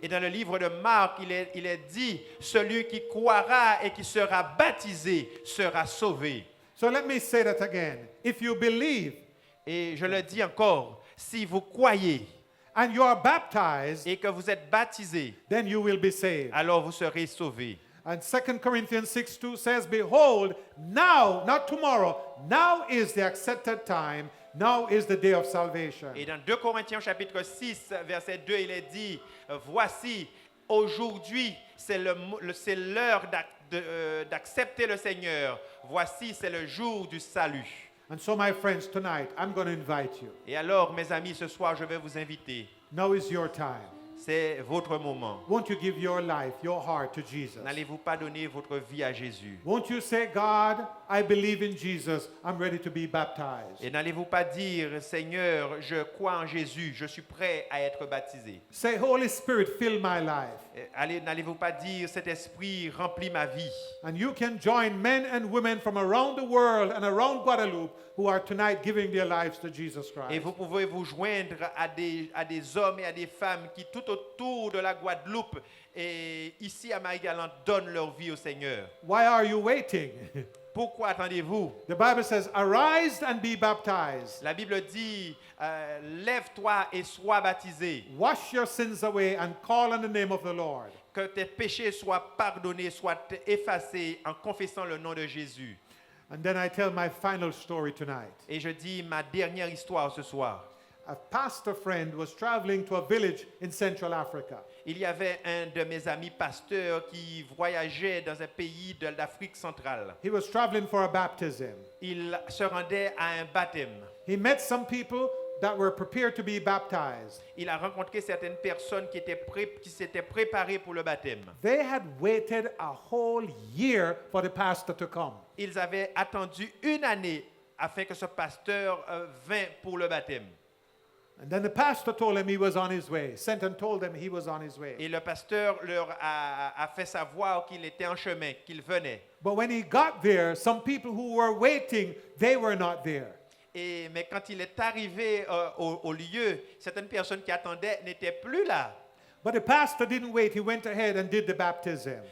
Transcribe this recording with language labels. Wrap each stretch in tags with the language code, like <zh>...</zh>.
<fr>Et dans le livre de Marc, il est dit, celui qui croira et qui sera baptisé sera sauvé.</fr> <en>So let me say that again. If you believe</en> <fr>Et je le dis encore, si vous croyez</fr> <en>and you are baptized,</en> <fr>et que vous êtes baptisé,</fr> <en>then you will be saved.</en> <fr>alors vous serez sauvé.</fr> <en>And 2 Corinthians 6:2 says, behold, now, not tomorrow, now is the accepted time. Now is the day of salvation.</en> <fr>Et dans 2 Corinthiens chapitre 6, verset 2, il est dit, voici, aujourd'hui, c'est l'heure d'accepter le Seigneur. Voici, c'est le jour du salut.</fr> <en>And so, my friends, tonight I'm going to invite you.</en> <fr>Et alors, mes amis, ce soir, je vais vous inviter.</fr> <en>Now is your time.</en> <fr>C'est votre moment.</fr> <en>Won't you give your life, your heart to Jesus?</en> <fr>N'allez-vous pas donner votre vie à Jésus?</fr> <en>Won't you say, God, I believe in Jesus. I'm ready to be baptized.</en> <fr>Et n'allez-vous pas dire, Seigneur, je crois en Jésus, je suis prêt à être baptisé?</fr> <en>Say, Holy Spirit, fill my life.</en> <fr>N'allez-vous pas dire, cet esprit remplit ma vie?</fr> <en>And you can join men and women from around the world and around Guadeloupe who are tonight giving their lives to Jesus Christ.</en> <fr>Et vous pouvez vous joindre à des hommes et à des femmes qui tout autour de la Guadeloupe et ici à Marie-Galante donnent leur vie au Seigneur.</fr> <en>Why are you waiting?</en> <fr>Pourquoi attendez-vous?</fr> <en>The Bible says, arise and be baptized.</en> <fr>La Bible dit, lève-toi et sois baptisé.</fr> <en>Wash your sins away and call on the name of the Lord.</en> <fr>Que tes péchés soient pardonnés, soient effacés en confessant le nom de Jésus.</fr> <en>And then I tell my final story tonight.</en> <fr>Et je dis ma dernière histoire ce soir.</fr> <en>A pastor friend was traveling to a village in Central Africa.</en> <fr>Il y avait un de mes amis pasteurs qui voyageait dans un pays de l'Afrique centrale.</fr> <en>He was traveling for a baptism.</en> <fr>Il se rendait à un baptême.</fr> <en>He met some people that were prepared to be baptized.</en> <fr>Il a rencontré certaines personnes qui s'étaient préparées pour le baptême.</fr> <en>They had waited a whole year for the pastor to come.</en> <fr>Ils avaient attendu une année afin que ce pasteur vint pour le baptême.</fr> <en>And then the pastor told him he was on his way. Sent and told them he was on his way.</en> <fr>Et le pasteur leur a fait savoir qu'il était en chemin, qu'il venait.</fr> <en>But when he got there, some people who were waiting, they were not there.</en> <fr>Mais quand il est arrivé au lieu, certaines personnes qui attendaient n'étaient plus là.</fr> <en>But the pastor didn't wait. He went ahead and did the baptism.</en>